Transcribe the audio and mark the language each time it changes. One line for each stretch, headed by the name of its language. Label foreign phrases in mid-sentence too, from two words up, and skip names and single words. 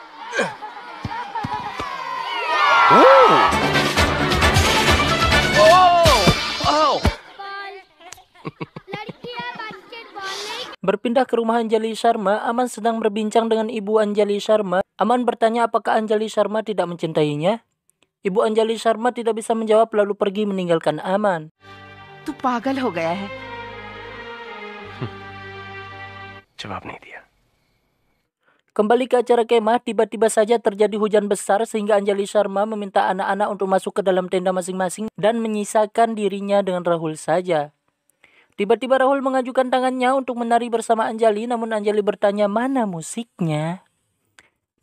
Indonesian: Berpindah ke rumah Anjali Sharma, Aman sedang berbincang dengan ibu Anjali Sharma. Aman bertanya apakah Anjali Sharma tidak mencintainya. Ibu Anjali Sharma tidak bisa menjawab lalu pergi meninggalkan Aman.
Hindi: तू पागल हो गया है। जवाब नहीं दिया।
Indonesian: Kembali ke acara kemah, tiba-tiba saja terjadi hujan besar sehingga Anjali Sharma meminta anak-anak untuk masuk ke dalam tenda masing-masing dan menyisakan dirinya dengan Rahul saja. Tiba-tiba Rahul mengajukan tangannya untuk menari bersama Anjali, namun Anjali bertanya mana musiknya.